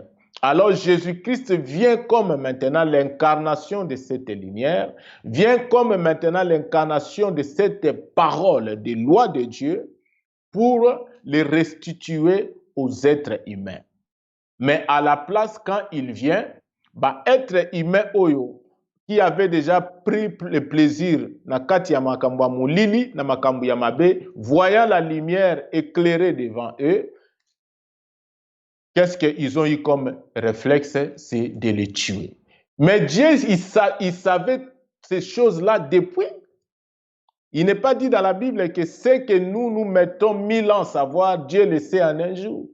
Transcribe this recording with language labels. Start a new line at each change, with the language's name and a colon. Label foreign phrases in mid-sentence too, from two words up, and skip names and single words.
French: Alors Jésus-Christ vient comme maintenant l'incarnation de cette lumière, vient comme maintenant l'incarnation de cette parole des lois de Dieu pour les restituer aux êtres humains. Mais à la place, quand il vient, être humain oyo, qui avait déjà pris le plaisir
Lingala: na kati ya makambo ya molili, na makambo ya mabe,
French: voyant la lumière éclairée devant eux, qu'est-ce qu'ils ont eu comme réflexe? C'est de les tuer. Mais Dieu, il savait ces choses-là depuis. Il n'est pas dit dans la Bible que ce que nous mettons 1000 ans à savoir, Dieu le sait en un jour.